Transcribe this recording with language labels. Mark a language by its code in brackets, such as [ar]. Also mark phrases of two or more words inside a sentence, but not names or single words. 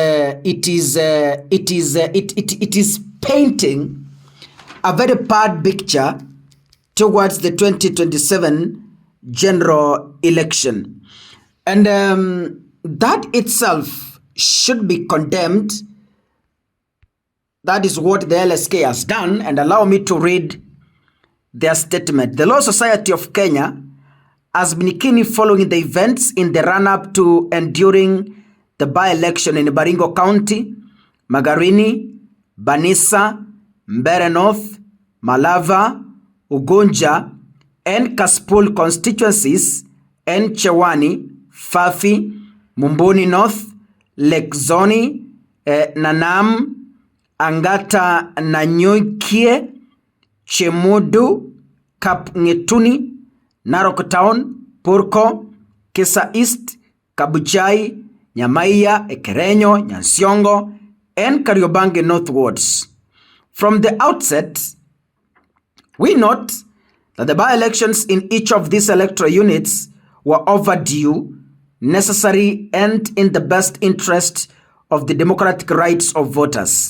[en] painting a very bad picture towards the 2027 general election, and that itself should be condemned. That is what the LSK has done, and allow me to read their statement. The Law Society of Kenya has been keenly following the events in the run-up to and during the by-election in Baringo County, Magarini, Banisa, Mbeere North, Malava, Ugunja, and Kasipul constituencies, and Chewani, Fafi, Mumbuni North, Lake Zoni, Nanam, Angata Nanyukie, Chemudu, Kapngetuni, Narok Town, Purko, Kisa East, Kabuchai, Nyamaiya, Ekerenyo, Nyansiongo, and Kariobangi northwards. From the outset, we note that the by-elections in each of these electoral units were overdue, necessary, and in the best interest of the democratic rights of voters.